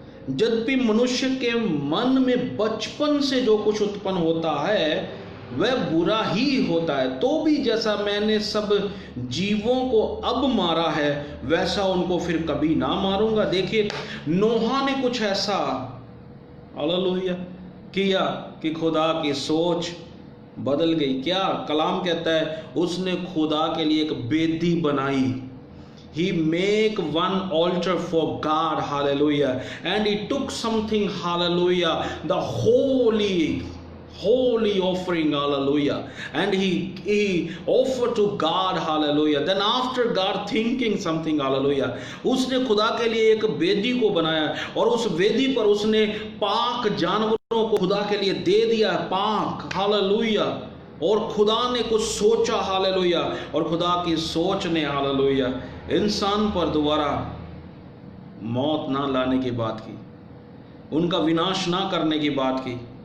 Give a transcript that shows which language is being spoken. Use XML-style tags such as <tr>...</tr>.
<hi>जब भी मनुष्य के मन में बचपन से जो कुछ उत्पन्न होता है वह बुरा ही होता है, तो भी जैसा मैंने सब जीवों को अब मारा है वैसा उनको फिर कभी ना मारूंगा। देखिए, नोहा ने कुछ ऐसा, हालेलुया, किया कि खुदा की सोच बदल गई। क्या कलाम कहता है, उसने खुदा के लिए एक वेदी बनाई।</hi> <en>He make one altar for God, hallelujah, and he took something, hallelujah, the holy, holy offering, hallelujah, and he offered to God, hallelujah. Then after God thinking something, hallelujah,</en> <hi>उसने खुदा के लिए एक वेदी को बनाया और उस वेदी पर उसने पाक जानवरों को खुदा के लिए दे दिया, पाक, हालेलुया। और खुदा ने कुछ सोचा, हालेलुया, और खुदा की सोच ने, हालेलुया, इंसान पर दोबारा मौत ना लाने की बात की, उनका विनाश ना करने की बात की।</hi>